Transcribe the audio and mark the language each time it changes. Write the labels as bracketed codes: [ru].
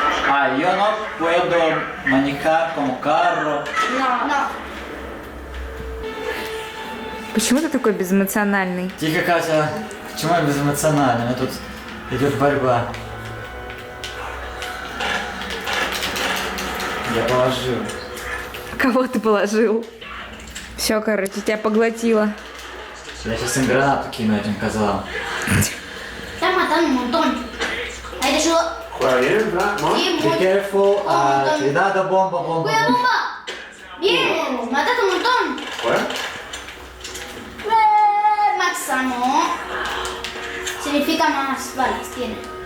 [es] Ah, yo no puedo manejar como carro. No. [ru] Почему ты такой безэмоциональный? Тихо, Катя. Почему я безэмоциональный? У меня тут идет борьба. Я положил. Кого ты положил? Все, короче, тебя поглотило. Я сейчас им гранату кину этим козлам. [es] Estás matando un montón. Ahí te ayudo. Juega bien, ¿no? Sí, [en] Be [es] muy. [en] careful. [es] Un montón. Cuidado, bomba, bomba. ¡Cuidado, bomba! Bien, mataste un montón. Juega. Máximo. Significa más balas tiene.